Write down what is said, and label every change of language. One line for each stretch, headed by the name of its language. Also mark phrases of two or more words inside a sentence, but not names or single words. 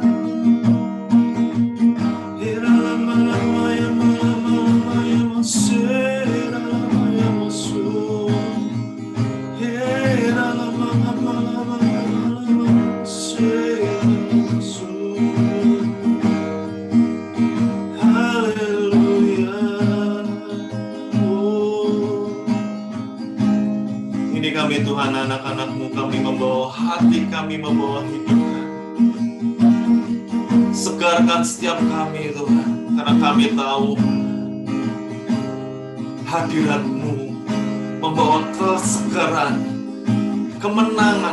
Indonesian: Iralamaya, malamaya, masera, lamaya, masu. Iralamaya, malamaya, masera, masu. Haleluya. Oh, ini kami Tuhan, anak-anak-Mu, kami membawa hati kami, membawa hidup kami. Segarkan setiap kami Tuhan, karena kami tahu hadirat-Mu membawa kesegaran, kemenangan.